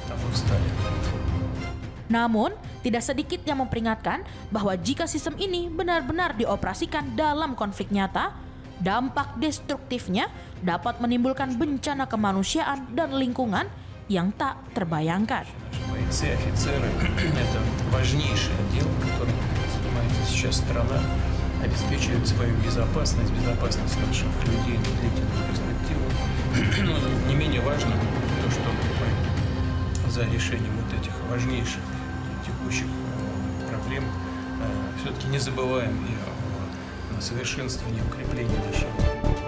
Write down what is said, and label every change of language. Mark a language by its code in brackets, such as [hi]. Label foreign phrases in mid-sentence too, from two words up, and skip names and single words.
[id] Namun, tidak sedikit yang memperingatkan bahwa jika sistem ini benar-benar dioperasikan dalam konflik nyata, dampak destruktifnya dapat menimbulkan bencana kemanusiaan dan lingkungan yang tak terbayangkan. [ru] Обеспечивает свою безопасность наших людей на длительную перспективу. Не менее важно то, что мы за решением вот этих важнейших текущих проблем все-таки не забываем и о совершенствовании, укреплении нашего